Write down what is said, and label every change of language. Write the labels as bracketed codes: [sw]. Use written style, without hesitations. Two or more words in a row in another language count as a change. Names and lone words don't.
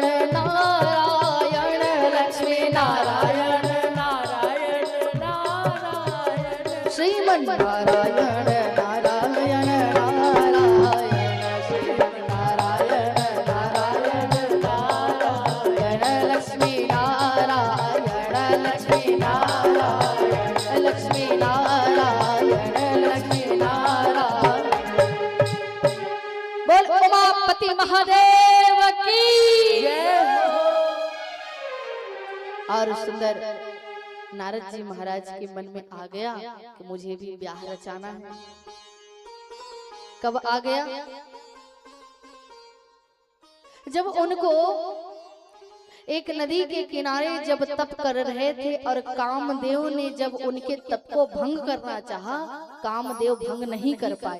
[hi] नारायण, लक्ष्मी नारायण नारायण नारायण, श्रीमन नारायण नारायण नारायण, श्रीमन नारायण नारायण नारायण, लक्ष्मी नारायण लक्ष्मी नारायण, लक्ष्मी नारायण लक्ष्मी नारायण। बोल उमापति महादेव की जय हो। और सुंदर नारद जी महाराज के मन में आ गया कि मुझे भी ब्याह रचाना है। कब आ गया? जब उनको एक नदी के किनारे जब तप कर रहे थे और कामदेव ने जब उनके तप को भंग करना चाहा, कामदेव भंग नहीं कर पाए।